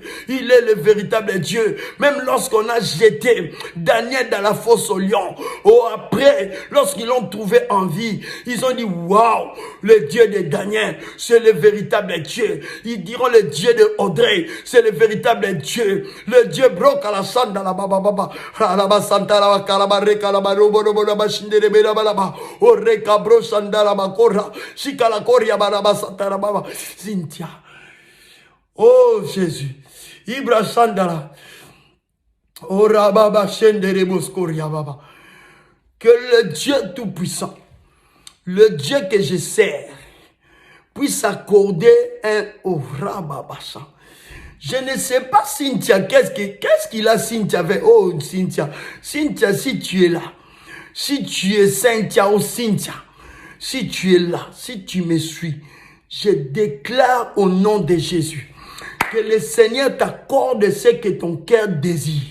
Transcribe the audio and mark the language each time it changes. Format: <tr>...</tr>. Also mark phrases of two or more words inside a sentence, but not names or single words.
<fr>Il est le véritable Dieu. Même lorsqu'on a jeté Daniel dans la fosse au lion. Oh, après, lorsqu'ils l'ont trouvé en vie, ils ont dit, waouh, le Dieu de Daniel, c'est le véritable Dieu. Ils diront le Dieu de Audrey, c'est le véritable Dieu. Le Dieu broc à la sanda la baba baba. La basanta la calabare calabaro bono bono bashinde bela balaba. O recabro sanda la bakora. Shika la koria baraba santa la baba. Cynthia. Oh, Jésus. Ibra sandala. Oh, rababa shendere boskoria baba. Que le Dieu tout-puissant, le Dieu que je sers, puisse accorder un rababasha. Je ne sais pas, Cynthia, qu'est-ce qu'il a, Cynthia, avec, oh, Cynthia. Cynthia, si tu es là, si tu es Cynthia ou Cynthia, si tu es là, si tu me suis, je déclare au nom de Jésus que le Seigneur t'accorde ce que ton cœur désire.</fr>